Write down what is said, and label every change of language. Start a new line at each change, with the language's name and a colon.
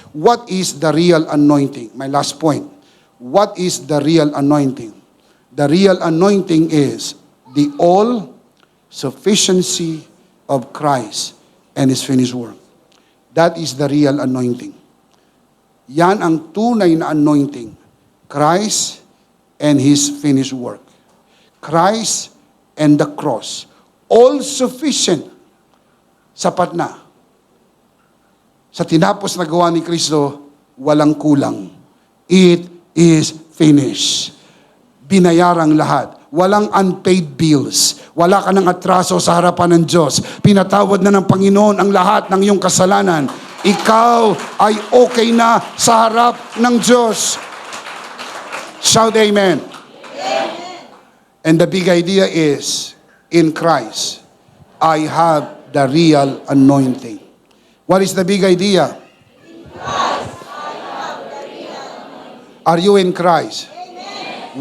English: What is the real anointing? My last point. What is the real anointing? The real anointing is the all-sufficiency of Christ and His finished work. That is the real anointing.
Filipino: Yan ang tunay na anointing.
English: Christ and His finished work. Christ and the cross. All sufficient.
Filipino: Sapat na. Sa tinapos na gawa ni Kristo, walang kulang.
English: It is finished.
Filipino: Binayarang lahat. Walang
English: unpaid bills.
Filipino: Wala ka ng atraso sa harapan ng Diyos. Pinatawad na ng Panginoon ang lahat ng iyong kasalanan. Ikaw ay okay na sa harap ng Diyos.
English: Shout amen. And the big idea is, in Christ, I have the real anointing. What is the big idea? In Christ, I have the real anointing. Are you in Christ? Amen.